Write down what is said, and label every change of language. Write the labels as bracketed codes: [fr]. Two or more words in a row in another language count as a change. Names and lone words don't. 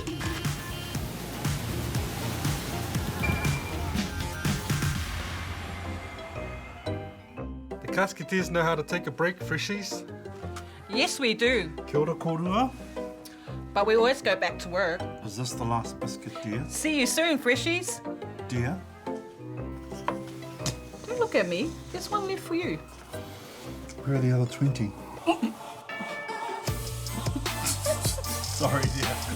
[en] The Casketeers know how to take a break, freshies. Yes, we do. [mi] Kia ora korua. [en] But we always go back to work. Is this the last biscuit, dear? See you soon, freshies. Dear? Don't look at me. There's one left for you. Where are the other 20? Sorry, dear.